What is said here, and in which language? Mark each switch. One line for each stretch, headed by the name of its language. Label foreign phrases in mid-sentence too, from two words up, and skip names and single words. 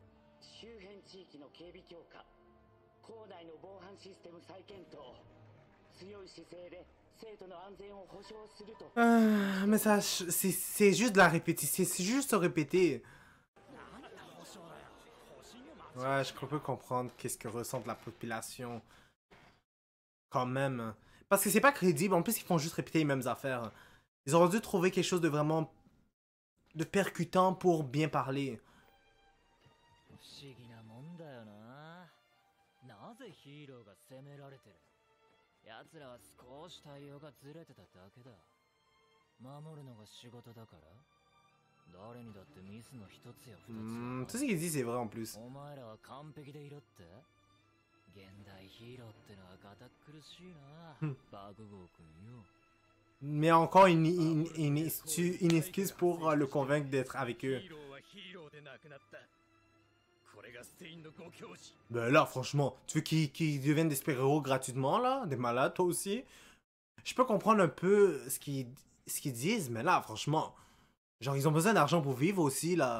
Japanese: 周辺地域の警備強化、校内の防犯システム再検討、強い姿勢で生徒の安全を保障すると。
French: Mais ça, c'est juste de la répétition. C'est juste se répéter. Ouais, je peux comprendre qu'est-ce que ressent la population. Quand même. Parce que c'est pas crédible. En plus, ils font juste répéter les mêmes affaires. Ils auraient dû trouver quelque chose de vraiment... de percutant pour bien parler.
Japanese: 不思議なもんだよな。なぜヒーローが責められてる？奴らは少し対応がずれてただけだ。守るのが仕事だから。誰にだってミスの一つや二つ。
French: Tout ce qu'il dit, c'est vrai en plus.
Japanese: お前らは完璧でいろって？現代ヒーローってのは堅苦しいな。爆豪くんよ。
French: Mais encore une excuse pour le convaincre d'être avec eux. Ben là, franchement, tu veux qu'ils deviennent des super-héros gratuitement, là? Des malades, toi aussi? Je peux comprendre un peu ce qu'ils disent, mais là, franchement, genre, ils ont besoin d'argent pour vivre aussi, là.